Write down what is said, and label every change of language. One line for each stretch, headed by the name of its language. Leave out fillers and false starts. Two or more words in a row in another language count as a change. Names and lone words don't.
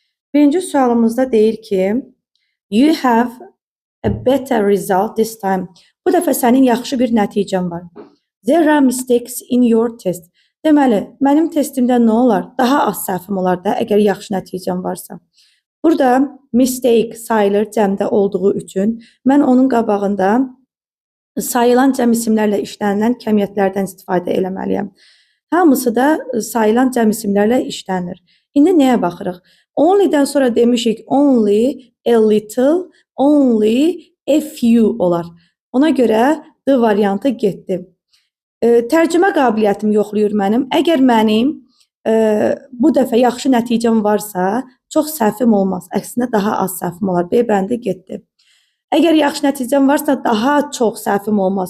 Azerbaijani: Birinci sualımızda deyir ki,
English: you have a better result this time.
Azerbaijani: Bu dəfə sənin yaxşı bir nəticən var.
English: There are mistakes in your test.
Azerbaijani: Deməli, mənim testimdə nə olar? Daha az səhvim olar da, əgər yaxşı nəticəm varsa. Burada mistake sayılır cəmdə olduğu üçün mən onun qabağında sayılan cəm isimlərlə işlənilən kəmiyyətlərdən istifadə eləməliyəm. Hamısı da sayılan cəm isimlərlə işlənir. İndi nəyə baxırıq? Only-dən sonra demişik
English: only, a little, only, a few
Azerbaijani: olar. Ona görə D variantı getdi. Tərcümə qabiliyyətim yoxlayır mənim. Əgər mənim bu dəfə yaxşı nəticəm varsa, çox səhvim olmaz. Əksinə daha az səhvim olar. B bəndi getdi. Əgər yaxşı nəticəm varsa, daha çox səhvim olmaz.